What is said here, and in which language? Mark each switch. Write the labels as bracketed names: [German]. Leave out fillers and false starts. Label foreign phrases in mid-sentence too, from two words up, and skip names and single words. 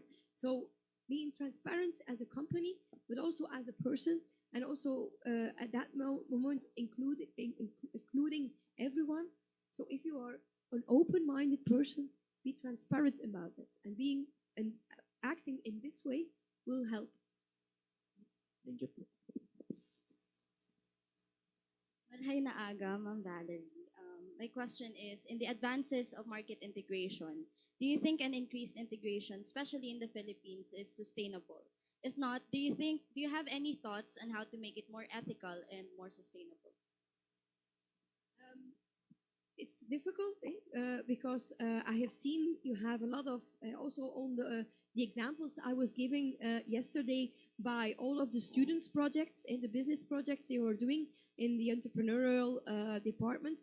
[English] So being transparent as a company, but also as a person, and also at that moment including everyone. So if you are an open-minded person, be transparent about it, and being and acting in this way will help. Thank you. [Bikol] Marhay na aga, Ma'am Valerie. [English] My question is, in the advances of market integration, do you think an increased integration, especially in the Philippines, is sustainable? If not, do you have any thoughts on how to make it more ethical and more sustainable? It's difficult because I have seen you have a lot of also on the examples I was giving yesterday by all of the students projects and the business projects you are doing in the entrepreneurial department.